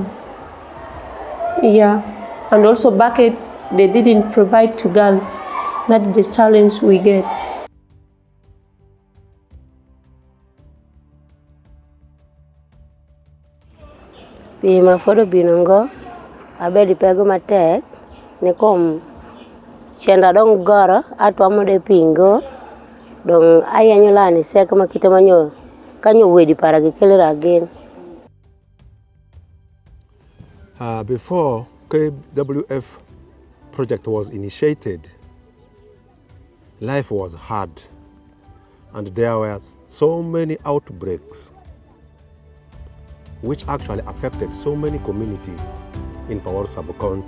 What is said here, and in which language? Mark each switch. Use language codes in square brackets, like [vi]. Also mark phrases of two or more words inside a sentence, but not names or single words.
[en] Yeah, and also buckets they didn't provide to girls. That's the challenge we get. [ach] Pima fodo binongo abedi pego matek ne kom chenda dong goro atwamo de pingo dong ayanyolani seka makita manyo kanyo wedi para gikelera again. [en] Before KWF project was initiated, life was hard and there were so many outbreaks which actually affected so many communities in Pawar sub-county.